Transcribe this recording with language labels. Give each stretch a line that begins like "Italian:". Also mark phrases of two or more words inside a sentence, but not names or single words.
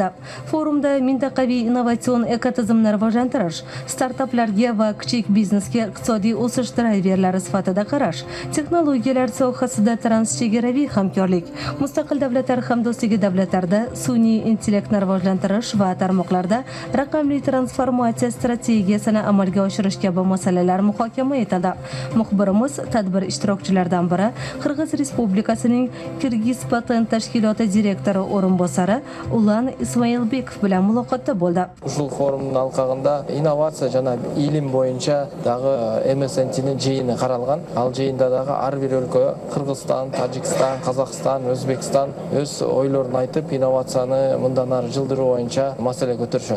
Uzbek: Forumda mintaqaviy innovatsion ekotizimni rivojlantirish, startaplarga va kichik biznesga iqtisodiy o'sish drayverlari sifatida qarash, texnologiyalar sohasida transchegaraviy hamkorlik, Mustaqil davlatlar hamdo'stligi davlatlarida sun'iy intellektni rivojlantirish va tarmoqlarda raqamli transformatsiya strategiyasini amalga oshirish kabi masalalar muhokama etildi. Muxbirimiz tadbir ishtirokchilaridan biri Qirg'iz Respublikasining Kirgiz patent tashkiloti direktori o'rinbosari Ulan Ismoilbekov bilan muloqotda bo'ldi.
Kyrgyz: Ушул форумдун алкагында инновация жана илим боюнча дагы MSNT'нин жыйыны каралган. Ал жыйында дагы ар бир өлкө Кыргызстан, Тажикстан, Казакстан, Өзбекстан өз ойлорун айтып, инновацияны мындан ары жылдыруу боюнча маселе көтөрүшөт.